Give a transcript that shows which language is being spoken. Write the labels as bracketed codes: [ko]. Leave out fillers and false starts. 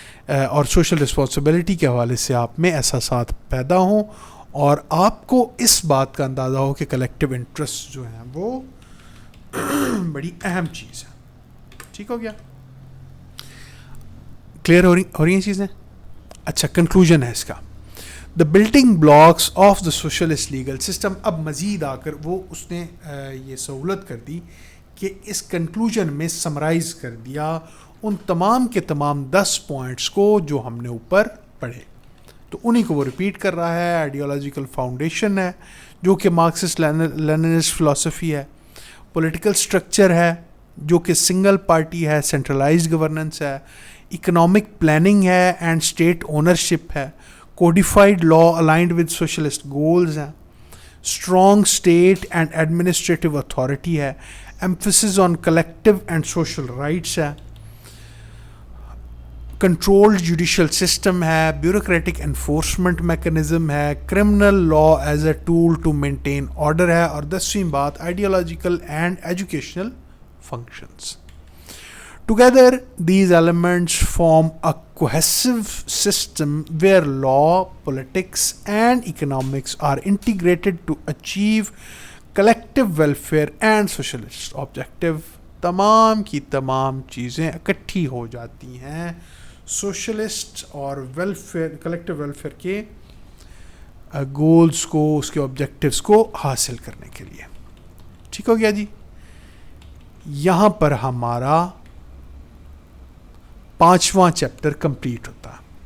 [ur] اور social responsibility کے حوالے سے آپ میں احساسات پیدا ہوں اور آپ کو اس بات کا اندازہ ہو کہ کلیکٹیو انٹرسٹ جو ہیں وہ بڑی اہم چیز ہے. ٹھیک ہو گیا؟ کلیئر ہو رہی ہیں چیزیں؟ اچھا، کنکلوژن ہے اس کا. [en] The building blocks of the socialist legal system. [ur] اب مزید آ کر وہ اس نے یہ سہولت کر دی کہ اس کنکلوژن میں سمرائز کر دیا ان تمام کے تمام 10 پوائنٹس کو جو ہم نے اوپر پڑھے. تو انہی کو وہ ریپیٹ کر رہا ہے. آئیڈیالوجیکل فاؤنڈیشن ہے جو کہ مارکسسٹ لیننسٹ فلسفی ہے. پولیٹیکل سٹرکچر ہے جو کہ سنگل پارٹی ہے, سینٹرلائزڈ گورننس ہے. [en] Economic planning ہے and state ownership ہے. Codified law aligned with socialist goals ہیں. Strong state and administrative authority ہے. Emphasis on collective and social rights ہے. Controlled judicial system ہے. Bureaucratic enforcement mechanism ہے. Criminal law as a tool to maintain order ہے. [ur] اور 10ویں بات [en] Ideological and educational functions. Together, these elements form a cohesive system where law, politics, and economics are integrated to achieve collective welfare and socialist objective. [ur] تمام کی تمام چیزیں اکٹھی ہو جاتی ہیں سوشلسٹ اور ویلفیئر, کلیکٹیو ویلفیئر کے گولز کو, اس کے آبجیکٹیوز کو حاصل کرنے کے لیے. ٹھیک ہو گیا جی؟ یہاں پر ہمارا 5واں چیپٹر کمپلیٹ ہوتا ہے.